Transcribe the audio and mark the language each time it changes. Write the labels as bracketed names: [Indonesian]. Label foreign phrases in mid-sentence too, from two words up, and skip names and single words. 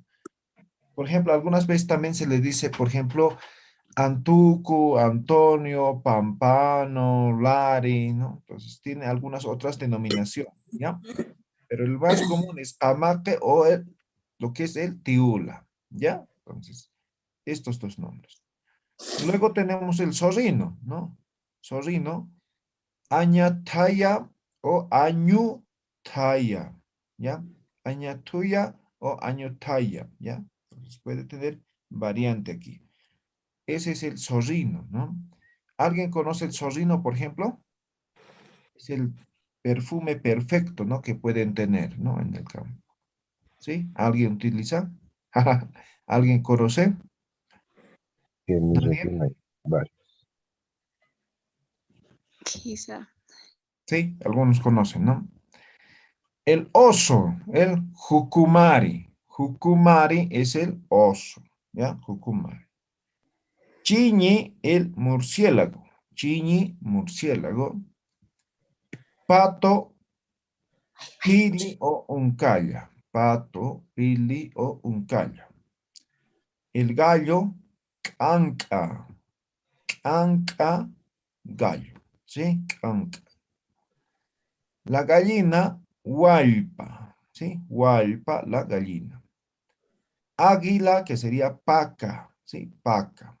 [Spanish] Por ejemplo, algunas veces también se le dice, por ejemplo, Antuco, Antonio, Pampano, Lari, ¿no? Entonces tiene algunas otras denominaciones, ¿ya? Pero el más común es Amate o lo que es el Tiula, ¿ya? Entonces, estos dos nombres. Luego tenemos el zorrino, ¿no? Zorrino, Añataya o Añutaya, ¿ya? Añatuya o Añutaya, ¿ya? Entonces puede tener variante aquí. Ese es el zorrino, ¿no? ¿Alguien conoce el zorrino, por ejemplo? Es el perfume perfecto, ¿no? Que pueden tener, ¿no? En el campo. ¿Sí? ¿Alguien utiliza? ¿Alguien conoce? Que en mi ¿Nadie? región hay varios. Quizá. Sí, algunos conocen, ¿no? El oso, el jucumari. Jucumari es el oso, ¿ya? Jucumari. Chiñi, el murciélago. Chiñi, murciélago. Pato, pili o uncalla. Pato, pili o uncalla. El gallo, canca. Canca, gallo. ¿Sí? Canca. La gallina, hualpa. ¿Sí? Hualpa, la gallina. Águila, que sería paca. ¿Sí? Paca.